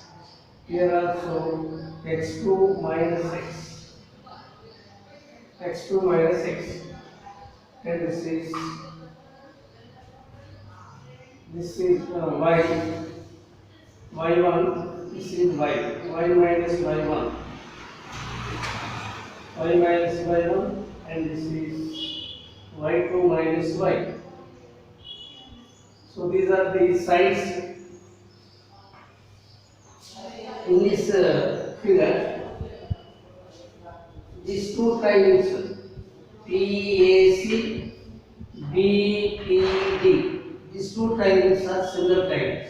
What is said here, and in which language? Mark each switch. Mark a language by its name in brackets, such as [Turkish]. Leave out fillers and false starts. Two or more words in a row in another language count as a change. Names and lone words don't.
[English] Here also x2 minus x. X2 minus x. And this is y. Y1. This is y. Y minus y1. Y minus y1, and this is y2 minus y. So these are the sides. In this figure, these two triangles PAC, BPD, these two triangles are similar triangles.